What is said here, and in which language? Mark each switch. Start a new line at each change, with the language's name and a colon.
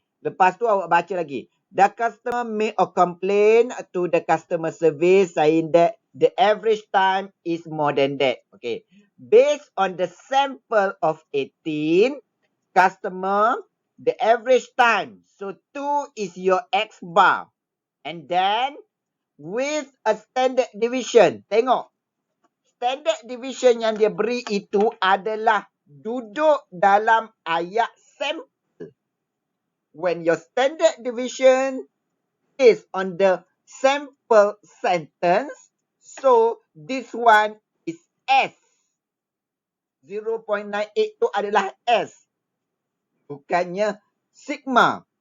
Malay: Lepas tu awak baca lagi.
English: The customer made a complaint to the customer service saying that the average time is more than that. Okay. Based on the sample of 18, customer, the average time. So 2 is your X bar. And then with a standard deviation.
Malay: Tengok. Standard deviation yang dia beri itu adalah duduk dalam ayat sample.
English: When your standard deviation is on the sample sentence, so this one is S.
Malay: 0.98 itu adalah S. Bukannya sigma.